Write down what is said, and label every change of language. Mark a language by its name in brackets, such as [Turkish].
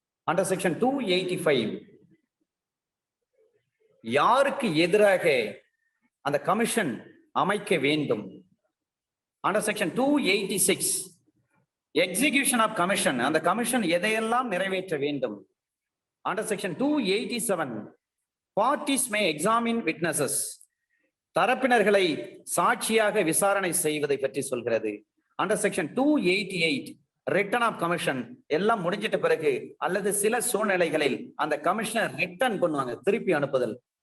[Tamil] Under section 285 யாருக்கு எதிராக அந்த கமிஷன் அமைக்க வேண்டும். Under section 286 execution of commission, அந்த கமிஷன் எதையெல்லாம் நிறைவேற்ற வேண்டும். [English] Under section 287, parties may examine witnesses. [Tamil] தரப்பினர்களை சாட்சியாக விசாரணை செய்வதை பற்றி சொல்கிறது. [English] Under section 288, return of commission, [Tamil] எல்லாம் முடிஞ்சிட்ட பிறகு அல்லது சில சூழ்நிலைகளில் அந்த கமிஷனர் ரிட்டர்ன் பண்ணுவாங்க, திருப்பி அனுப்புதல்.